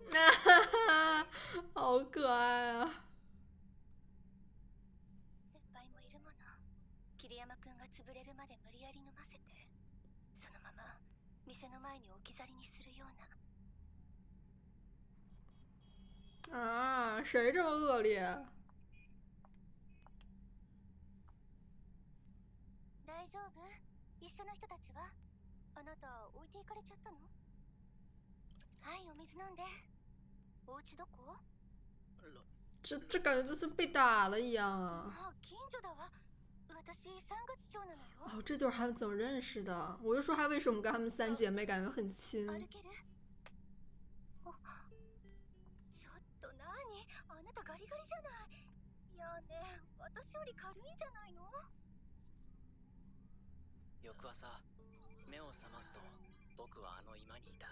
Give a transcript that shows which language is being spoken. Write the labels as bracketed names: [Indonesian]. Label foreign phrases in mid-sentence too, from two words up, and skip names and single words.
[Chinese] 好可爱啊！ [Japanese] 先輩もいるもの。桐山くんが潰れるまで無理やり飲ませて、そのまま店の前に置き去りにするような。 [Chinese] 啊，谁这么恶劣？ [Japanese] 大丈夫？一緒の人たちは？あなた置いていかれちゃったの？はい、お水飲んで。お家どこ？ [Chinese] 这感觉就是被打了一样啊！ [Japanese] あ、近所だわ。私三月町なのよ。 [Chinese] 哦，这就是他们怎么认识的？我就说他为什么跟他们三姐妹感觉很亲。 [Japanese] 歩ける？お、ちょっと何？あなたガリガリじゃない。いやね、私より軽いんじゃないの？翌朝、目を覚ますと僕はあの居間にいた。